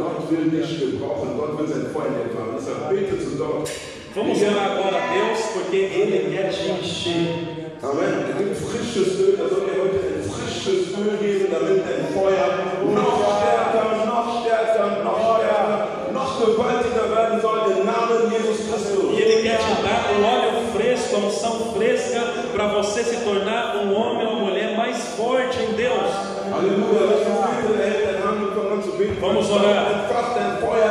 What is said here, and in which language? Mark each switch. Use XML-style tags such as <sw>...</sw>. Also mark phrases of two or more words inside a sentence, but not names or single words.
<de>will dich gebrauchen. Gott will sein Feuer empfangen. Deshalb bete zu Gott.</de> <pt>Vamos orar agora a Deus, porque Ele quer te encher.</pt> <de>Amen. Er gibt frisches Öl. Er soll dir heute ein frisches Öl geben, damit dein Feuer noch stärker, noch stärker, noch stärker, noch gewaltiger werden soll im Namen Jesus Christus.</de> <pt>E Ele quer te dar um óleo fresco, uma unção fresca, para você se tornar um homem ou uma mulher mais forte em Deus.</pt> <de>Halleluja. Lass uns beten, erhält dein Hand und fang an zu beten.</de> <pt>Vamos orar.</pt> <de>Entfach dein</de>